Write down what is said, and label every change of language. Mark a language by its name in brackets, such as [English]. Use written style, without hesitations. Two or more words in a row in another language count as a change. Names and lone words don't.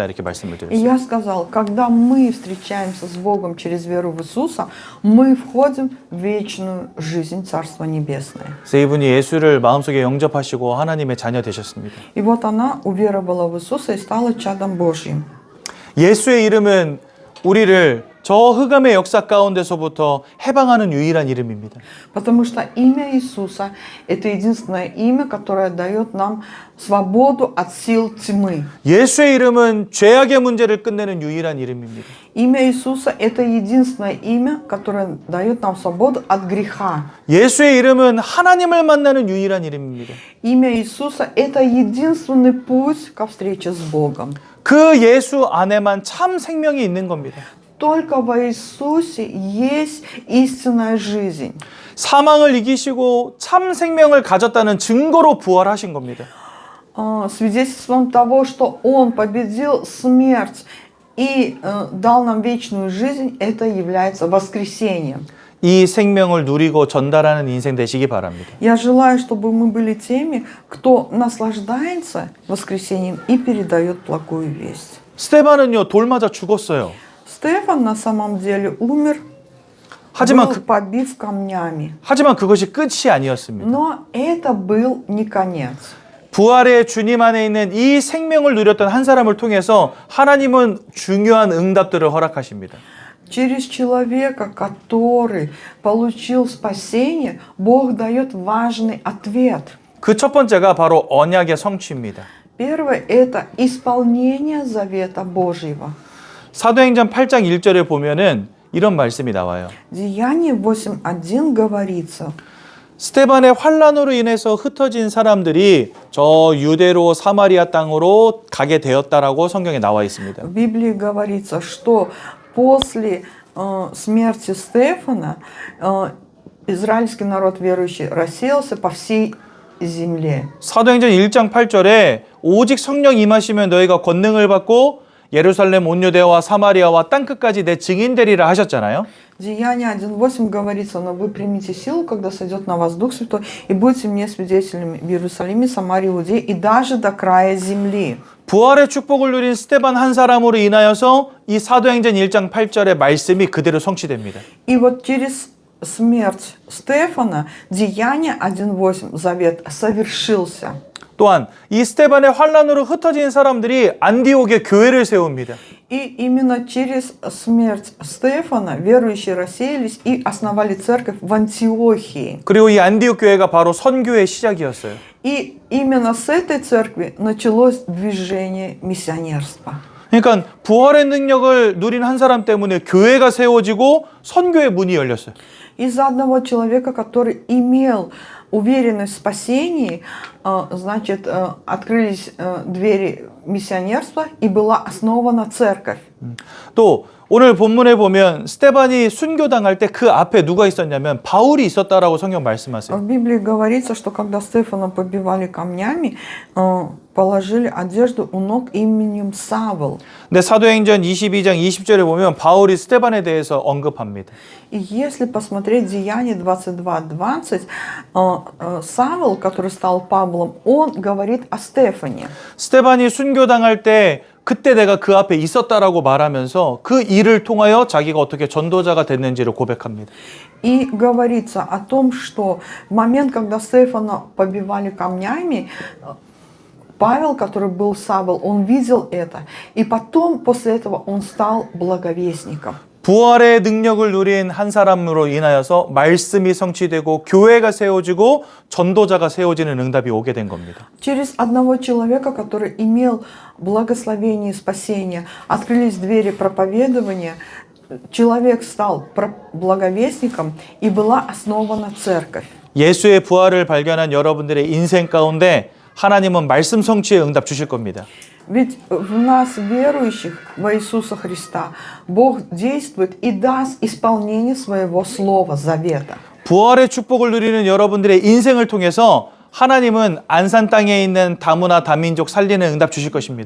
[Korean] 이렇게 말씀을 [Russian] И [Korean] 드렸어요. [Russian] я сказал, когда мы встречаемся с Богом через веру в Иисуса, мы входим в вечную жизнь Царства Небесное. [Korean] 그래서 이분이 예수를 마음속에 영접하시고 하나님의 자녀 되셨습니다. [Russian] И вот она уверовала в Иисуса и стала чадом Божьим. [Korean] 예수의 이름은 우리를 저 흑암의 역사 가운데서부터 해방하는 유일한 이름입니다. [Russian] Потому что имя Иисуса – это единственное имя, которое дает нам свободу от сил тьмы. [Korean] 예수의 이름은 죄악의 문제를 끝내는 유일한 이름입니다. [Russian] Имя Иисуса – это единственное имя, которое дает нам свободу от греха. [Korean] 예수의 이름은 하나님을 만나는 유일한 이름입니다. [Russian] Имя Иисуса – это единственный путь ко встрече с Богом. [Korean] 그 예수 안에만 참 생명이 있는 겁니다. [Russian] Только во Иисусе есть истинная жизнь. [Korean] 사망을 이기시고 참 생명을 가졌다는 증거로 부활하신 겁니다. [Russian] Свидетельством того, что Он победил смерть и дал нам вечную жизнь, это является воскресением. [Korean] 이 생명을 누리고 전달하는 인생 되시기 바랍니다. [Russian] Я желаю, чтобы мы были теми, кто наслаждается воскресением и передает благую весть. [Korean] 스테반은요, 돌 맞아 죽었어요. [Russian] Стефан на самом деле умер, [Korean] 하지만 [Russian] был побит камнями. [Korean] 하지만 그것이 끝이 아니었습니다. [Russian] Но это был не конец. [Korean] 부활의 주님 안에 있는 이 생명을 누렸던 한 사람을 통해서 하나님은 중요한 응답들을 허락하십니다. [Russian] Через человека, который получил спасение, Бог дает важный ответ. [Korean] 그 첫 번째가 바로 언약의 성취입니다. [Russian] Первое – это исполнение завета Божьего. [Korean] 사도행전 8장 1절에 보면은 이런 말씀이 나와요. [Russian] Деяние 8.1 говорится. [Korean] 스테반의 환란으로 인해서 흩어진 사람들이 저 유대로 사마리아 땅으로 가게 되었다라고 성경에 나와 있습니다. [Russian] В Библии говорится, что после смерти Стефана израильский народ верующий рассеялся по всей земле. [Korean] 사도행전 1장 8절에 오직 성령 임하시면 너희가 권능을 받고 예루살렘 온 유대와 사마리아와 땅끝까지 내 증인되리라 하셨잖아요. [Russian] Деяние 1.8 говорится, но вы примите силу, когда сойдет на вас Дух Святой, и будете мне свидетелями в Иерусалиме, Самарии, Иудее и даже до края земли. [Korean] 부활의 축복을 누린 스테반 한 사람으로 인하여서 이 사도행전 1장 8절의 말씀이 그대로 성취됩니다. [Russian] И вот через смерть Стефана Деяние 1.8 завет совершился. [Korean] 또한 이 스데반의 환란으로 흩어진 사람들이 안디옥에 교회를 세웁니다. [Russian] И именно через смерть Стефана верующие рассеялись и основали церковь в Антиохии. [Korean] 그리고 이 안디옥 교회가 바로 선교의 시작이었어요. [Russian] И именно с этой церкви началось движение миссионерства. [Korean] 그러니까 부활의 능력을 누린 한 사람 때문에 교회가 세워지고 선교의 문이 열렸어요. [Russian] Из-за одного человека, который имел уверенность в спасении, значит, открылись двери миссионерства и была основана церковь. [Korean] 또 오늘 본문에 보면 스데반이 순교당할 때 그 앞에 누가 있었냐면 바울이 있었다라고 성경 말씀하세요. [Russian] В Библии говорится, что когда Стефана побивали камнями, положили одежду у ног именем Савл. [Korean] 근데 사도행전 22장 20절에 보면 바울이 스데반에 대해서 언급합니다. [Russian] И если посмотреть Деяния 22:20, Савл, который стал Павлом, он говорит о Стефане. [Korean] 스데반이 순교당할 때 그때 내가 그 앞에 있었다라고 말하면서 그 일을 통하여 자기가 어떻게 전도자가 됐는지를 고백합니다. [Russian] И говорится о том, что в момент, когда Стефана побивали камнями, Павел, который был Савл, он видел это. И потом, после этого, он стал благовестником. [Korean] 부활의 능력을 누린 한 사람으로 인하여서 말씀이 성취되고 교회가 세워지고 전도자가 세워지는 응답이 오게 된 겁니다. [Russian] Через одного человека, который имел благословение и спасение, открылись двери проповедования, человек стал благовестником и была основана церковь. [Korean] 예수의 부활을 발견한 여러분들의 인생 가운데 하나님은 말씀 성취의 응답 주실 겁니다. [Russian] Ведь в нас, верующих во Иисуса Христа, Бог действует и даст исполнение своего слова, завета. [Korean] 부활의 축복을 누리는 여러분들의 인생을 통해서 하나님은 안산 땅에 있는 다문화 다민족 살리는 응답 주실 것입니다.